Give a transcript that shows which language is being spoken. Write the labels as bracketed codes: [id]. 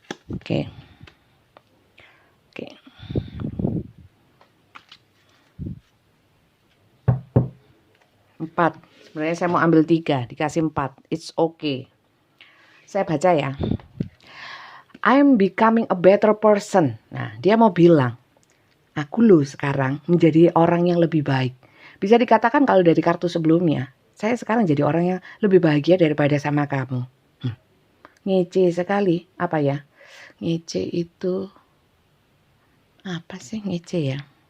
[id] Oke. Oke. 4. Sebenarnya saya mau ambil 3, dikasih 4. [en] It's okay. [id] Saya baca ya. [en] I'm becoming a better person. [id] Nah, dia mau bilang, aku loh sekarang menjadi orang yang lebih baik. Bisa dikatakan kalau dari kartu sebelumnya, saya sekarang jadi orang yang lebih bahagia daripada sama kamu. Ngece sekali. Apa ya? Ngece itu apa sih ngece ya?